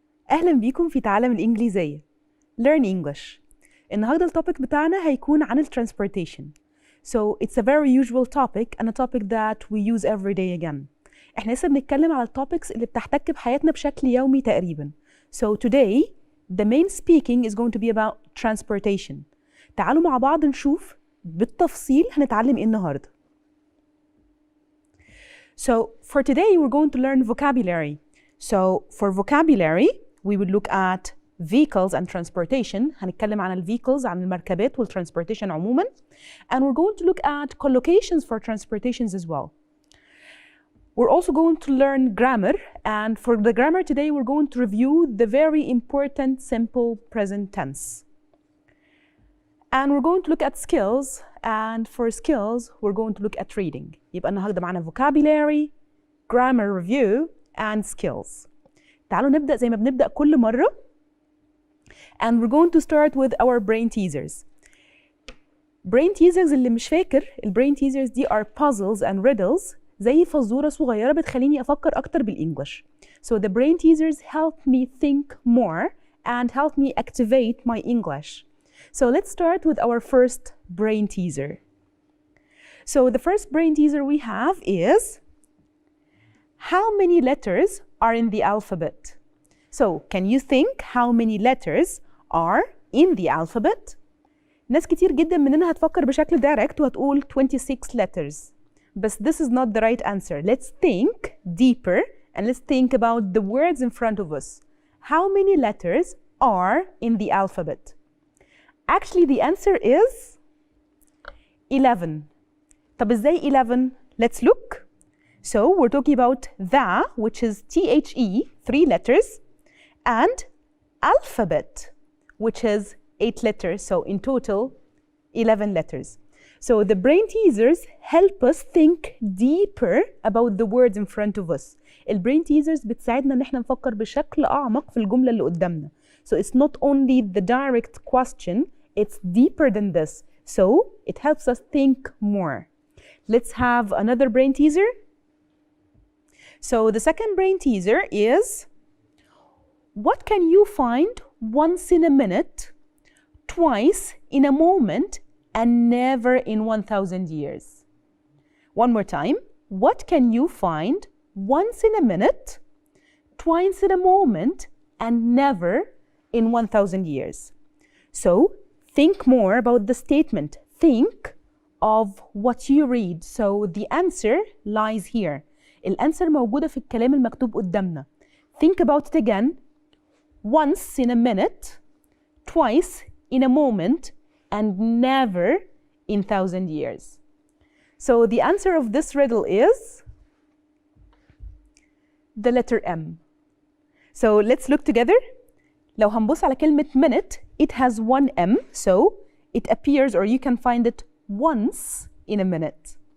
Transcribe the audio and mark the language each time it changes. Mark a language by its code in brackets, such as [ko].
[ar] أهلا بيكم في تعلم الإنجليزية. [en] Learn English. [ar] النهارده التوبيك بتاعنا هيكون عن الترانسبورتيشن. [en] So it's a very usual topic and a topic that we use every day again. [ar] احنا لسه بنتكلم على التوبكس اللي بتحتك بحياتنا بشكل يومي تقريبا. [en] So today the main speaking is going to be about transportation. [ar] تعالوا مع بعض نشوف بالتفصيل هنتعلم ايه النهارده. [en] So for today we're going to learn vocabulary. So for vocabulary we would look at vehicles and transportation. [ar] هنتكلم عن vehicles عن المركبات والtransportation عموما. [en] And we're going to look at collocations for transportations as well. We're also going to learn grammar, and for the grammar today we're going to review the very important simple present tense. And we're going to look at skills, and for skills we're going to look at reading. [ar] يبقى النهارده معانا [en] vocabulary, grammar review and skills. [ar] تعالوا نبدأ زي ما بنبدأ كل مرة. [en] And we're going to start with our brain teasers. [ar] brain teasers اللي مش فاكر brain teasers دي [en] are puzzles and riddles [ar] زي فزورة صغيرة بتخليني أفكر أكتر بالإنجلش. [en] So the brain teasers help me think more and help me activate my English. So let's start with our first brain teaser. So the first brain teaser we have is, how many letters are in the alphabet? So can you think how many letters are in the alphabet? [ar] ناس كتير جدا مننا هتفكر بشكل direct وهتقول 26 letters. [en] But this is not the right answer. Let's think deeper and let's think about the words in front of us. How many letters are in the alphabet? Actually the answer is 11. [ar] طب ازاي [en] 11? Let's look. So we're talking about the, which is THE, 3 letters, and alphabet, which is 8 letters. So in total 11 letters. So the brain teasers help us think deeper about the words in front of us. [ar] البرين teasers بتساعدنا ان احنا نفكر بشكل اعمق في الجملة اللي قدامنا. [en] So it's not only the direct question, it's deeper than this. So it helps us think more. Let's have another brain teaser. So the second brain teaser is, what can you find once in a minute, twice in a moment, and never in 1,000 years? One more time. What can you find once in a minute, twice in a moment, and never in 1,000 years? So think more about the statement. Think of what you read. So the answer lies here. [ar] الأنسر موجودة في الكلام المكتوب قدامنا. [en] Think about it again. Once in a minute, twice in a moment, and never in 1,000 years. So the answer of this riddle is the letter M. So let's look together. [ar] لو هنبص على كلمة [en] minute, it has one M, so it appears or you can find it once in a minute.